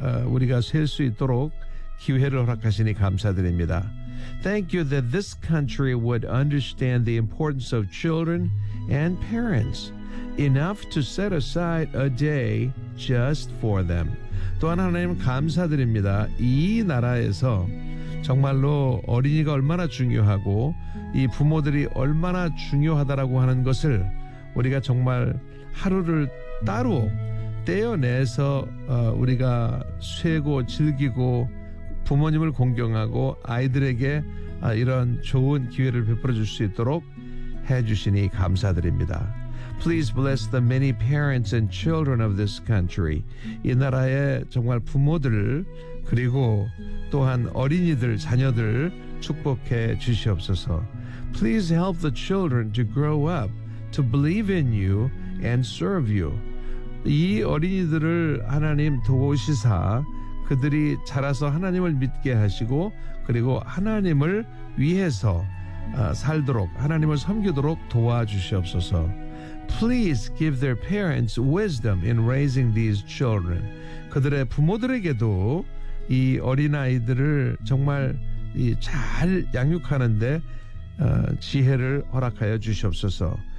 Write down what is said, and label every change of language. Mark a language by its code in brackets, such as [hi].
[ko] 우리가 셀 수 있도록 기회를 허락하시니 감사드립니다. [en] Thank you that this country would understand the importance of children and parents enough to set aside a day just for them. [ko] 또한 하나님 감사드립니다. 이 나라에서 정말로 어린이가 얼마나 중요하고 이 부모들이 얼마나 중요하다라고 하는 것을 우리가 정말 하루를 따로 떼어내서 우리가 쉬고 즐기고 부모님을 공경하고 아이들에게 이런 좋은 기회를 베풀어 줄 수 있도록 해주시니 감사드립니다. [en] Please bless the many parents and children of this country. [ko] 이 나라의 정말 부모들 그리고 또한 어린이들 자녀들 축복해 주시옵소서. [en] Please help the children to grow up, to believe in you and serve you. [ko] 이 어린이들을 하나님 도우시사 그들이 자라서 하나님을 믿게 하시고 그리고 하나님을 위해서 살도록 하나님을 섬기도록 도와주시옵소서. [en] Please give their parents wisdom in raising these children. [ko] 그들의 부모들에게도 이 어린아이들을 정말 잘 양육하는데 지혜를 허락하여 주시옵소서.